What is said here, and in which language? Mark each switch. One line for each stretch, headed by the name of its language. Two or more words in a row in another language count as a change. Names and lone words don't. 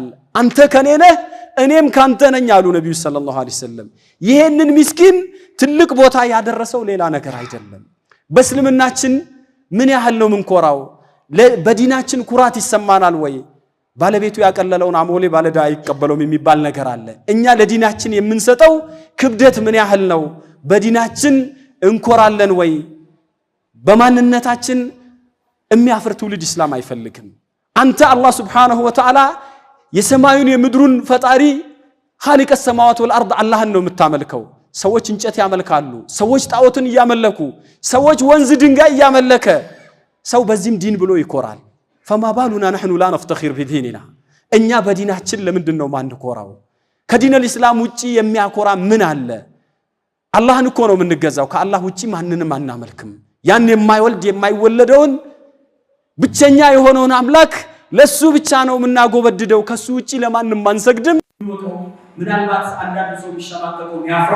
Amharic: አንተ ከኔ ነህ እኔም ካንተ ነኝ አሉ ነብዩ
Arabic: صلى الله عليه وسلم
Amharic: ይሄንን ምስኪን ትልቅ ቦታ ያደረሰው ሌላ ነገር አይደለም በእስልምናችን ምን ያህል ነው ምንኮራው በዲናችን ኩራት ይሰማናል ወይ ባለቤቱ ያቀለለውን አሞሌ ባለዳ አይቀበለውም የሚባል ነገር አለ እኛ ለዲናችን የምንሰጠው ክብደት ምን ያህል ነው በዲናችን እንኮራለን ወይ በማንነታችን የሚያፍር ትውልድ እስላም አይፈልግም አንተ አላህ
Arabic: سبحانه وتعالى
Amharic: የሰማዩን የምድሩን ፈጣሪ
Arabic: خالق السماوات والارض
Amharic: አላህን ነው የምታመልከው ሰዎች እንጨት ያመልካሉ ሰዎች ጣዖትን ያመለኩ ሰዎች ወንዝ ድንጋይ ያመለከ ሰው በዚህም ዲን ብሎ ይኮራል
Arabic: فما بالنا نحن لا نفتخر بديننا
Amharic: እኛ በዲናችን ለምንድነው ማንኮራው ከዲን الاسلام ውጪ የሚያኮራ ምን አለ አላህን እኮ ነው የምንገዛው ከአላህ ውጪ ማንንም አናመልክም ያን የማይወልድ የማይወለደውን ብቸኛ የሆነውን አምላክ ለሱ ብቻ ነው የምናጎበድደው ከሱ ውጪ ለማንም አንሰግድም ምናልባት አንዳንድ ሰው ይሻማቀቀው ያፍራው